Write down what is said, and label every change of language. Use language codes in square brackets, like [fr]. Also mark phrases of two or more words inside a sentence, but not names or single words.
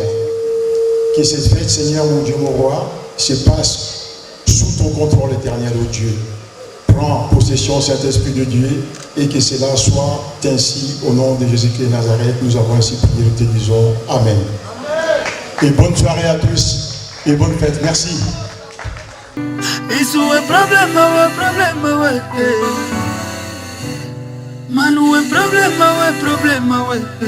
[fr] Que cette fête, Seigneur, mon Dieu, mon roi, se passe sous ton contrôle éternel, ô Dieu. Prends possession, Saint-Esprit de Dieu, et que cela soit ainsi au nom de Jésus-Christ de Nazareth. Nous avons ainsi prié, nous te disons Amen. Et bonne soirée à tous et bonne fête. Merci. [pt] Isso é problema, ué. Mano, é problema, ué.